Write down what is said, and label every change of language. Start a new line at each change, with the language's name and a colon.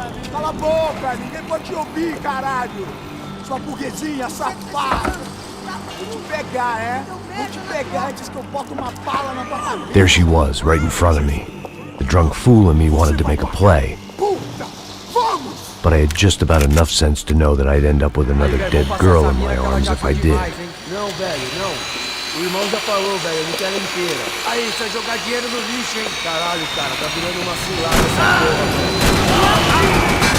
Portuguese: Cala a boca, ninguém pode te ouvir, caralho! Sua burguesinha safada! Vou te pegar, é? Vou te pegar antes que eu boto uma bala na tua cabeça!
English: There she was, right in front of me. The drunk fool in me wanted to make a play.
Portuguese: Puta! Vamos!
English: But I had just about enough sense to know that I'd end up with another dead girl in my arms if I did.
Portuguese: Não, velho, não. O irmão já falou, velho, eu não quero ela inteira. Aí, você vai jogar dinheiro no lixo, hein? Caralho, cara, tá virando uma cilada essa porra, velho.